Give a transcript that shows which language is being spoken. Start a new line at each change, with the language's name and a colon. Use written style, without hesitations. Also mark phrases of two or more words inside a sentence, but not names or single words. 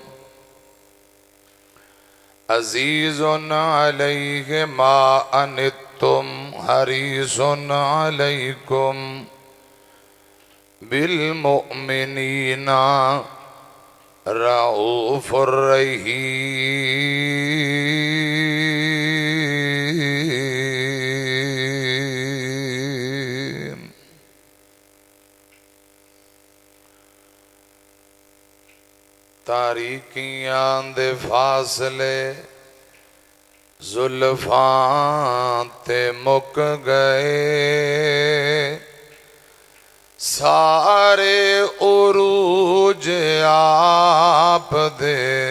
Arabic: عزیز علیہ ما عنتم حریص علیکم بالمؤمنین رؤوف الرحیم۔
Punjabi: تاریکیاں دے فاصلے زلفاں تے مک گئے، سارے عروج آپ دے